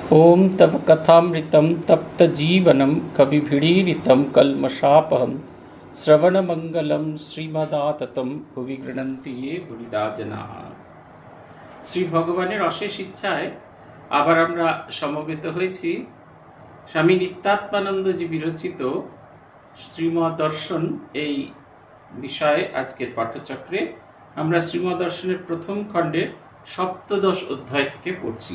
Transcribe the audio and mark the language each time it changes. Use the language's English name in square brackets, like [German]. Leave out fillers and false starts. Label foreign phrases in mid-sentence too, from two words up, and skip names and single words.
[Sanskrit] ओम तव कथामृतं तप्तजीवनं कविभिरीडितं कल्मषापहं श्रवणमंगलं श्रीमदाततं भुवि गृह्णन्ति ये भूरिदा जनाः। [Bangla] শ্রী ভগবানের অশেষ ইচ্ছায় আবার আমরা সমবেত হয়েছি স্বামী নিত্যাত্মানন্দজি বিরচিত শ্রীমদ দর্শন এই বিষয়ে। আজকের পাঠচক্রে আমরা শ্রীমদ দর্শনের প্রথম খণ্ডের সপ্তদশ অধ্যায় থেকে পড়ছি।